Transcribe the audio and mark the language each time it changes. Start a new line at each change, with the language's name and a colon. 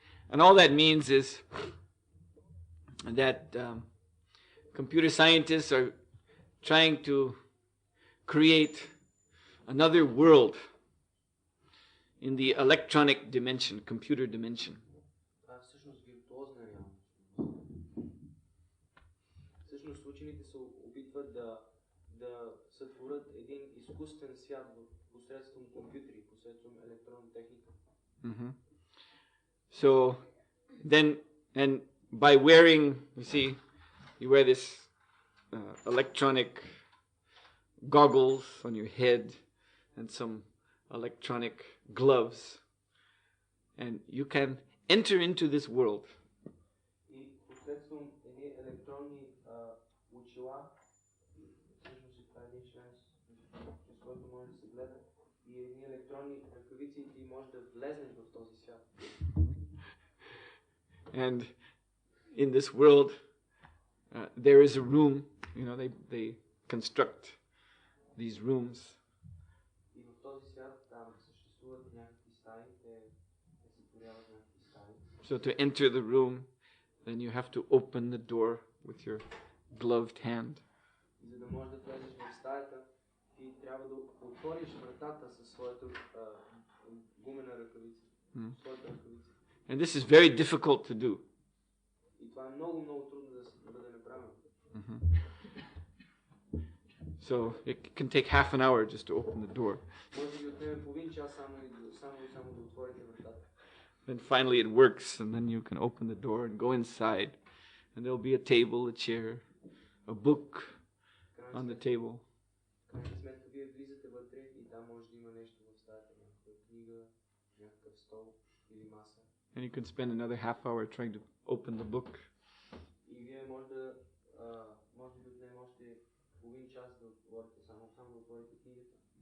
English: And all that means is that computer scientists are trying to create another world in the electronic dimension, computer dimension.
Bulgarian: Всъщност виртуозна реалност. Всъщност учените се опитват да сътворят един изкуствен свят посредством компютри, посредством електронна техника.
English: So then, and by wearing, you see, you wear this electronic goggles on your head and some electronic gloves, and you can enter into this world.
Bulgarian: И посредством едни електронни очила, всъщност това е един член, с който може да се гледа, и едни електронни ръкавици и ти може да влезнеш в този свят.
English: And in this world, there is a room, they construct these rooms.
Bulgarian: И в този свят там съществуват някакви стаи, те сътворяват някакви стаи.
English: So to enter the room, then you have to open the door with your gloved hand.
Bulgarian: И за да можеш да влезеш в стаята, ти трябва да отвориш вратата със своята гумена ръкавица. Своята ръкавица.
English: And this is very difficult to do.
Bulgarian: И това е много, много трудно да бъде направено.
English: So it can take half an hour just to open the door.
Bulgarian: Може би отнеме половин час само да отворите вратата.
English: Then finally it works, and then you can open the door and go inside, and there'll be a table, a chair, a book on the table.
Bulgarian: Крайна сметка вие влизате вътре и там може да има нещо в стаята, някаква книга, някакъв стол или маса.
English: And you can spend another half hour trying to open the book.
Bulgarian: И вие може да отнеме още половин час да отворите, само да отворите книгата.